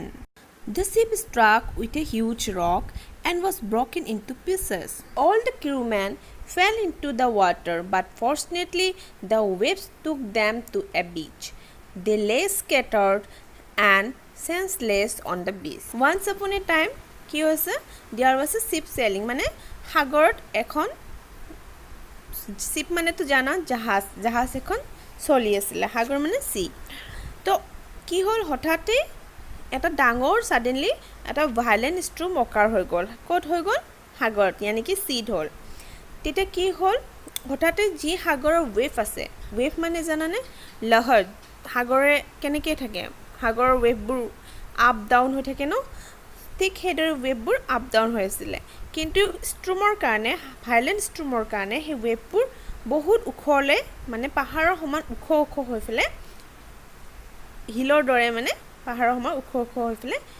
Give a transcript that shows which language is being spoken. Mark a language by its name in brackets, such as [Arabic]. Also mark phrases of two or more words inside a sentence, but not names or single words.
[English] The ship struck with a huge rock and was broken into pieces. All the crewmen fell into the water, but fortunately the waves took them to a beach. They lay scattered and senseless on the beach. Once upon a time, [Assamese] কি হৈছে? [English] There was a ship sailing, [Assamese] মানে সাগৰত এখন ship মানে তো জানা জাহাজ এখন চলি আছিল সাগৰ মানে sea তো কি হ'ল হঠাতে এটা ডাঙৰ suddenly এটা [English] violent storm occur [Assamese] হৈ গ'ল ক'ত হৈ গ'ল সাগৰত यानी কি sea হ'ল তেতিয়া কি হ'ল হঠাতে যি সাগৰৰ ওয়েভ আছে ওয়েভ মানে জানানে লহৰ সাগৰে কেনেকৈ থাকে সাগৰৰ ওয়েভবোৰ [English] up down [Assamese] হৈ থাকে ন ঠিক হেডৰ ওয়েভবোৰ [English] up down [Assamese] হৈ আছিল কিন্তু ষ্ট্ৰমৰ কাৰণে [English] violent storm [Assamese] কাৰণে হে ওয়েভবোৰ বহুত উখলে মানে পাহাৰৰ সমান উখ হৈ ফেলে হিলৰ দৰে মানে পাহাৰৰ সমান উখ হৈ ফেলে